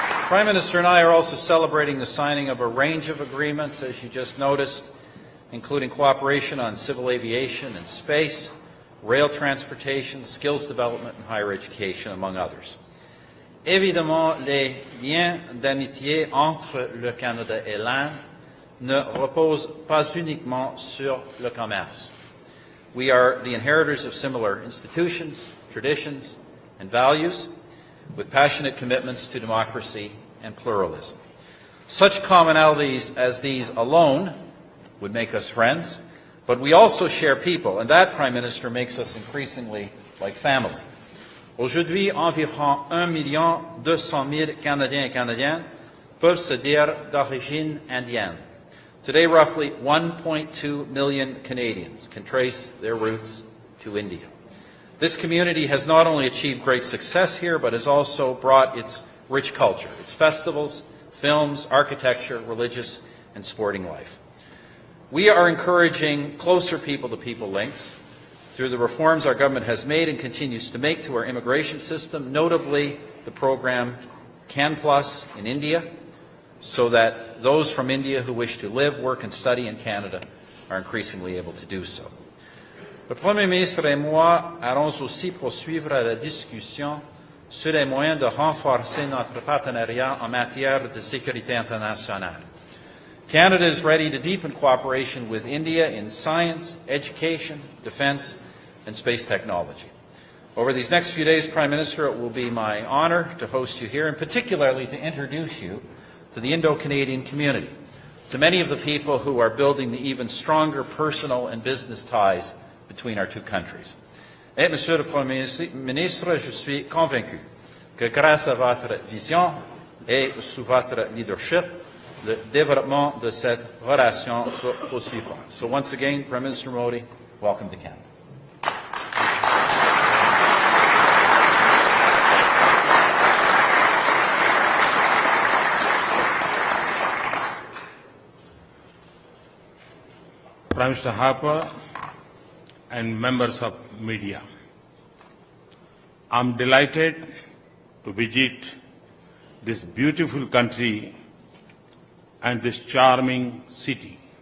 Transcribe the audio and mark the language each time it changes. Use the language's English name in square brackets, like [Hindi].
[English] Prime Minister and I are also celebrating the signing of a range of agreements, as you just noticed, including cooperation on civil aviation and space, rail transportation, skills development, and higher education, among others. [French] Évidemment, les liens d'amitié entre le Canada et l'Inde ne reposent pas uniquement sur le commerce. [English] We are the inheritors of similar institutions, traditions, and values, with passionate commitments to democracy and pluralism. Such commonalities as these alone would make us friends, but we also share people, and that, Prime Minister, makes us increasingly like family. [French] Aujourd'hui, environ 1,200,000 Canadiens et Canadiennes peuvent se dire d'origine indienne. [English] Today, roughly 1.2 million Canadians can trace their roots to India. This community has not only achieved great success here, but has also brought its rich culture, its festivals, films, architecture, religious, and sporting life. We are encouraging closer people-to-people links through the reforms our government has made and continues to make to our immigration system, notably the program CAN Plus in India, so that those from India who wish to live, work, and study in Canada are increasingly able to do so. [French] Le Premier ministre et moi allons aussi poursuivre la discussion sur les moyens de renforcer notre partenariat en matière de sécurité internationale. [English] Canada is ready to deepen cooperation with India in science, education, defense, and space technology. Over these next few days, Prime Minister, it will be my honor to host you here, and particularly to introduce you to the Indo-Canadian community, to many of the people who are building the even stronger personal and business ties between our two countries. [French] Et, Monsieur le Premier ministre, je suis convaincu que grâce à votre vision et sous votre leadership, le développement de cette relation se poursuivra. [English] So once again, Prime Minister Modi, welcome to Canada. Prime Minister Harper and members of media, I'm delighted to visit this beautiful country and this charming city.